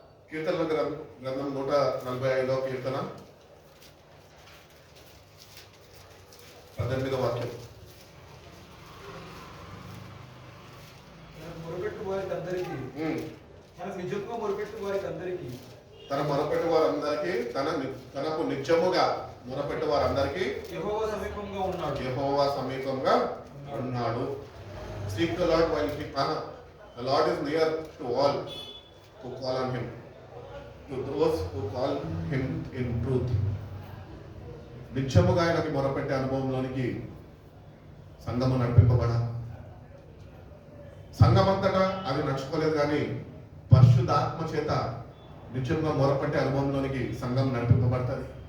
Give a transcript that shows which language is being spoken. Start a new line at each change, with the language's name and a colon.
Telugu: కీర్తనల గ్రంథం 145వ కీర్తన 18వ వాక్యం. మొరపెట్టు వారికి అందరికీ నిజంగా మొరపెట్టు వారికి అందరికీ తన మొరపెట్టు వారందరికీ తనకు నిజముగా మొరపెట్టు వారందరికీ యెహోవా సమీపంగా ఉన్నాడు. యెహోవా సమీపంగా ఉన్నాడు.
English: Seek the Lord while he can. The Lord is near to all who call on him, to those who call him in truth.
Telugu: నిత్యముగా ఆయనకి మొరపెట్టే అనుభవంలోనికి సంఘము నడిపింపబడాలి. సంఘమంతటా అది నడుచుకోలేదు, కానీ పరిశుద్ధాత్మ చేత నిత్యంగా మొరపెట్టే అనుభవంలోనికి సంఘం నడిపింపబడుతుంది.